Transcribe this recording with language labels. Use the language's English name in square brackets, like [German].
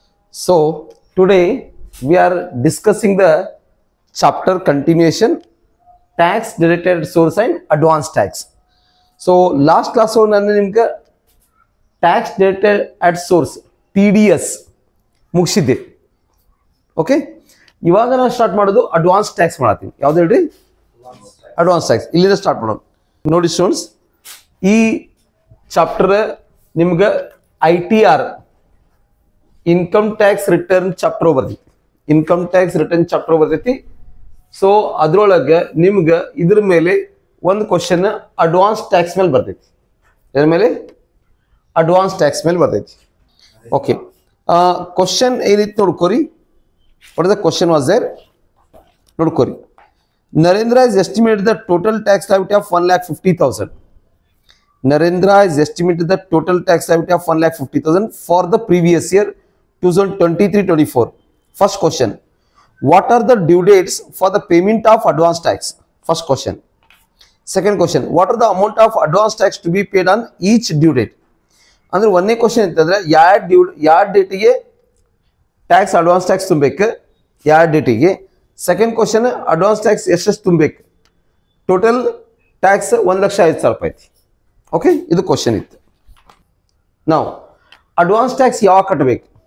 [English] So, today we are discussing the chapter continuation tax directed source and advanced tax. So, last class one nimge tax directed at source TDS ಮುಗಿಸಿದ್ದೆ. [Kannada] Okay, ಇವಾಗ ನಾನು start ಮಾಡೋದು advance tax ಮಾಡತ್ತೀನಿ. ಯಾವ್ದು ಹೇಳ್ರಿ? Advance tax. ಇಲ್ಲಿಂದ start ಮಾಡೋಣ. ನೋಡಿ students, ಈ chapter ನಿಮ್ಗೆ ITR income tax return chapter ಬರ್ತೈತಿ. ಇನ್ಕಮ್ ಟ್ಯಾಕ್ಸ್ ರಿಟರ್ನ್ ಚಾಪ್ಟರ್ ಬರ್ತೈತಿ. ಸೊ ಅದ್ರೊಳಗೆ ನಿಮ್ಗೆ ಇದ್ರ ಮೇಲೆ ಒಂದು ಕ್ವಶನ್ ಅಡ್ವಾನ್ಸ್ ಟ್ಯಾಕ್ಸ್ ಮೇಲೆ ಬರ್ತೈತಿ. ಇದ್ರ ಮೇಲೆ ಅಡ್ವಾನ್ಸ್ ಟ್ಯಾಕ್ಸ್ ಮೇಲೆ ಬರ್ತೈತಿ. ಓಕೆ, ಕ್ವಶನ್ ಏನಿತ್ತು ನೋಡ್ಕೋರಿ. [English] what the question was there [Kannada] ನೋಡ್ಕೋರಿ. [English] Narendra has estimated the total tax liability of 1,50,000. Narendra has estimated the total tax liability of 1,50,000 for the previous year 2023-24. First question, what are the due dates for the payment of advance tax? First question. Second question, what are the amount of advance tax to be paid on each due date? [Kannada] ಅಂದ್ರೆ ಒಂದನೇ question ಅಂತಂದ್ರೆ ಯಾವ ಡೇಟಿಗೆ tax advance tax ತುಂಬಬೇಕು, ಯಾವ ಡೇಟಿಗೆ. Second question, advance tax ಎಷ್ಟೆಷ್ಟು ತುಂಬಬೇಕು. ಟೋಟಲ್ ಟ್ಯಾಕ್ಸ್ 1,05,000 ರೂಪಾಯಿ ಐತಿ. ಓಕೆ, ಇದು ಕ್ವಶನ್ ಇತ್ತು. ನಾವು ಅಡ್ವಾನ್ಸ್ ಟ್ಯಾಕ್ಸ್ ಯಾವಾಗ ಕಟ್ಟಬೇಕು?